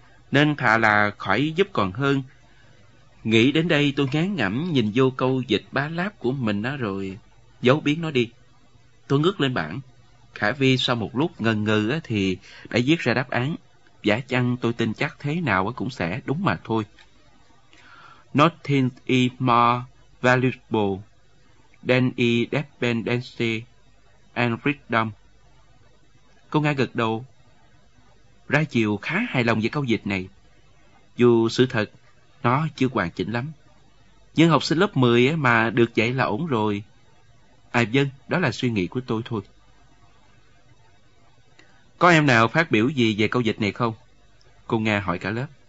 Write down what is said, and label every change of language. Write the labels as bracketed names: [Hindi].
[Vietnamese] Nên thà là khỏi giúp còn hơn. Nghĩ đến đây tôi ngán ngẩm nhìn vô câu dịch bá láp của mình đó rồi giấu biến nó đi. Tôi ngước lên bảng. Khả Vi sau một lúc ngần ngừ thì đã viết ra đáp án. Giả chăng tôi tin chắc thế nào cũng sẽ đúng mà thôi. [English] Nothing is more valuable than independence and freedom. [Vietnamese] Cô Nga gật đầu. Ra chiều khá hài lòng về câu dịch này. Dù sự thật, nó chưa hoàn chỉnh lắm. Nhưng học sinh lớp 10 mà được dạy là ổn rồi. À vâng, đó là suy nghĩ của tôi thôi. Có em nào phát biểu gì về câu dịch này không? Cô Nga hỏi cả lớp.